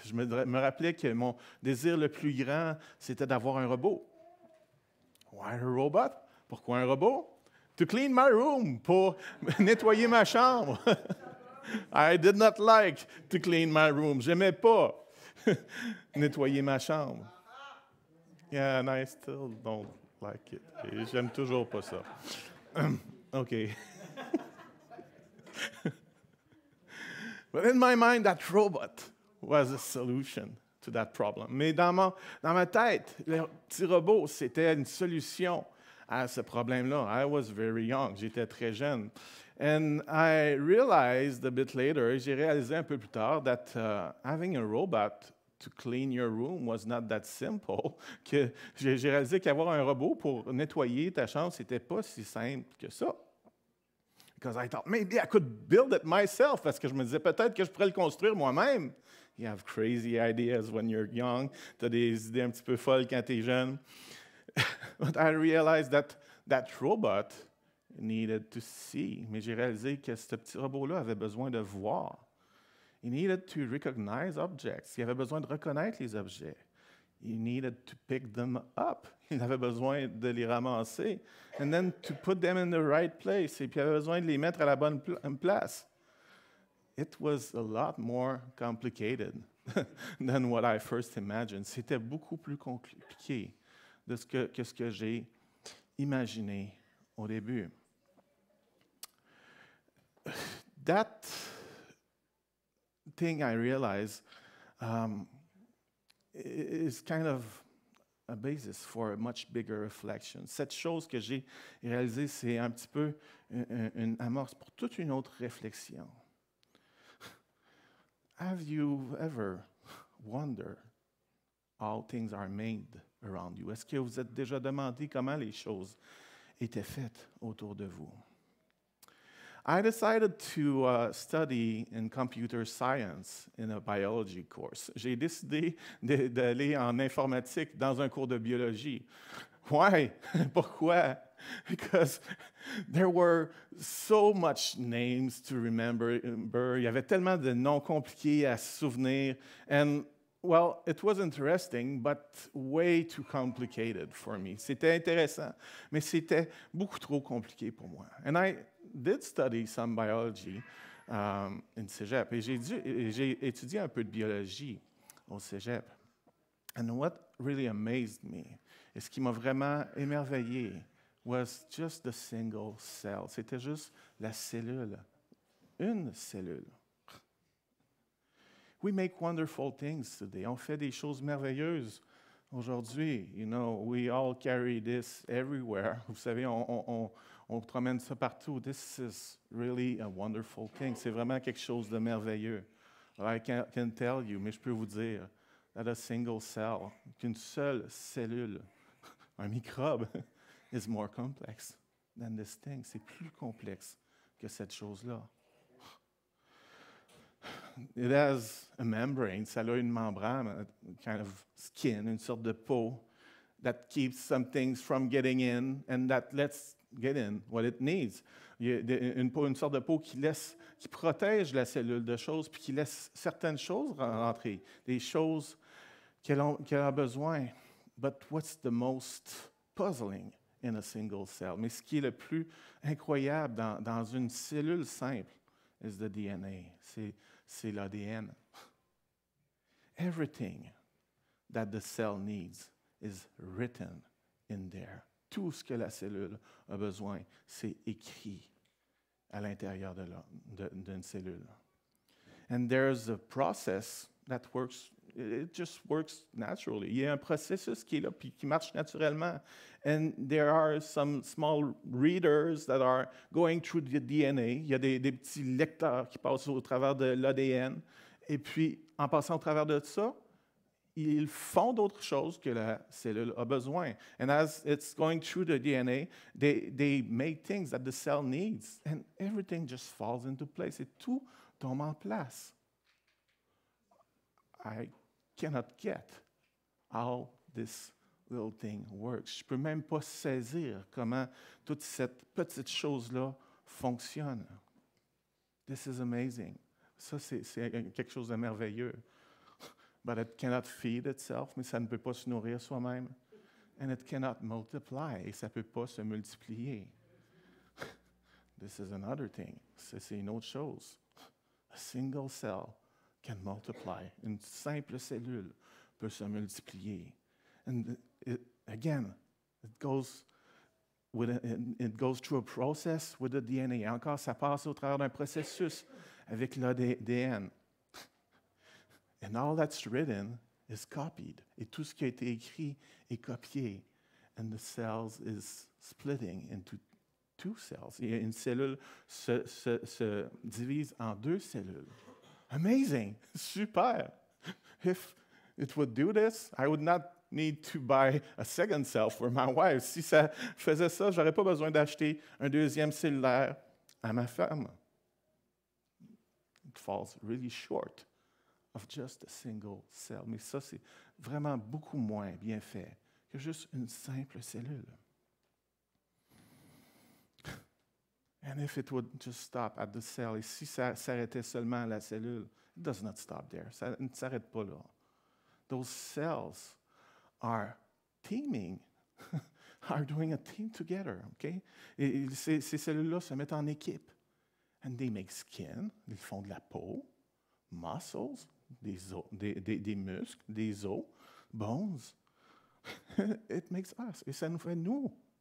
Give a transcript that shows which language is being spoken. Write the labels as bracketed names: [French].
[French] Je me rappelais que mon désir le plus grand, c'était d'avoir un robot. [English] Why a robot? [French] Pourquoi un robot? [English] To clean my room, [French] pour nettoyer ma chambre. [English] I did not like to clean my room. [French] J'aimais pas nettoyer ma chambre. [English] Yeah, and I still don't like it. [French] Et j'aime toujours pas ça. OK. [English] But in my mind, that robot was a solution to that problem. [French] Mais dans ma tête, le petit robot, c'était une solution à ce problème-là. [English] I was very young. [French] J'étais très jeune. [English] And I realized a bit later, [French] j'ai réalisé un peu plus tard, [English] that having a robot to clean your room was not that simple. [French] Que j'ai réalisé qu'avoir un robot pour nettoyer ta chambre, c'était pas si simple que ça. [English] Because I thought, maybe I could build it myself. [French] Parce que je me disais, peut-être que je pourrais le construire moi-même. [English] You have crazy ideas when you're young. [French] Tu as des idées un petit peu folles quand tu es jeune. [English] But I realized that robot needed to see. [French] Mais j'ai réalisé que ce petit robot-là avait besoin de voir. [English] He needed to recognize objects. [French] Il avait besoin de reconnaître les objets. [English] He needed to pick them up. [French] Il avait besoin de les ramasser. [English] And then to put them in the right place. [French] Et puis il avait besoin de les mettre à la bonne place. [English] It was a lot more complicated than what I first imagined. [French] C'était beaucoup plus compliqué que ce que j'ai imaginé au début. [English] That thing I realized is kind of a basis for a much bigger reflection. [French] Cette chose que j'ai réalisée, c'est un petit peu une amorce pour toute une autre réflexion. [English] Have you ever wondered how things are made around you? [French] Est-ce que vous êtes déjà demandé comment les choses étaient faites autour de vous? [English] I decided to study in computer science in a biology course. [French] J'ai décidé d'aller en informatique dans un cours de biologie. [English] Why? [French] Pourquoi? [English] Because there were so much names to remember. [French] Il y avait tellement de noms compliqués à se souvenir. [English] And, well, it was interesting, but way too complicated for me. [French] C'était intéressant, mais c'était beaucoup trop compliqué pour moi. [English] And I did study some biology in Cégep. [French] Et j'ai étudié un peu de biologie au Cégep. [English] And what really amazed me, [French] et ce qui m'a vraiment émerveillé, [English] was just the single cell. [French] C'était juste la cellule. Une cellule. [English] We make wonderful things today. [French] On fait des choses merveilleuses aujourd'hui. [English] You know, we all carry this everywhere. [French] Vous savez, on promène ça partout. [English] This is really a wonderful thing. [French] C'est vraiment quelque chose de merveilleux. [English] I can tell you, [French] mais je peux vous dire, [English] that a single cell, [French] qu'une seule cellule, un microbe, [English] is more complex than this thing. [French] C'est plus complexe que cette chose-là. [English] It has a membrane, [French] ça a une membrane, [English] a kind of skin, [French] une sorte de peau [English] that keeps some things from getting in and that lets get in what it needs. [French] Il y a une sorte de peau qui protège la cellule de choses puis qui laisse certaines choses rentrer, des choses qu'elle a besoin. [English] But what's the most puzzling in a single cell? [French] Mais ce qui est le plus incroyable dans une cellule simple [English] is the DNA. [French] C'est l'ADN. [English] Everything that the cell needs is written in there. [French] Tout ce que la cellule a besoin, c'est écrit à l'intérieur d'une cellule. [English] And there's a process that works, it just works naturally. [French] Il y a un processus qui est là puis qui marche naturellement. [English] And there are some small readers that are going through the DNA. [French] Il y a des petits lecteurs qui passent au travers de l'ADN. Et puis, en passant au travers de ça, ils font d'autres choses que la cellule a besoin. [English] And as it's going through the DNA, they make things that the cell needs, and everything just falls into place. [French] Et tout tombe en place. [English] I cannot get how this little thing works. [French] Je ne peux même pas saisir comment toute cette petite chose-là fonctionne. [English] This is amazing. [French] Ça, c'est quelque chose de merveilleux. [English] But it cannot feed itself, [French] mais ça ne peut pas se nourrir soi-même. [English] And it cannot multiply, [French] et ça ne peut pas se multiplier. [English] This is another thing. [French] C'est une autre chose. [English] A single cell can multiply. [French] Une simple cellule peut se multiplier. [English] And again, it goes through a process with the DNA. [French] Encore, ça passe au travers d'un processus avec l'ADN. [English] And all that's written is copied. [French] Et tout ce qui a été écrit est copié. [English] And the cells is splitting into two cells. [French] Et une cellule se divise en deux cellules. [English] Amazing! Super! If it would do this, I would not need to buy a second cell for my wife. [French] Si ça faisait ça, je n'aurais pas besoin d'acheter un deuxième cellulaire à ma femme. [English] It falls really short of just a single cell. [French] Mais ça, c'est vraiment beaucoup moins bien fait que juste une simple cellule. [English] And if it would just stop at the cell, [French] et si ça s'arrêtait seulement à la cellule, [English] it does not stop there. [French] Ça ne s'arrête pas là. [English] Those cells are teaming, are doing a team together, okay? [French] Et ces cellules-là se mettent en équipe. [English] And they make skin, [French] ils font de la peau, muscles, des muscles, des os, bones. [English] It makes us, [French] et ça nous fait nous.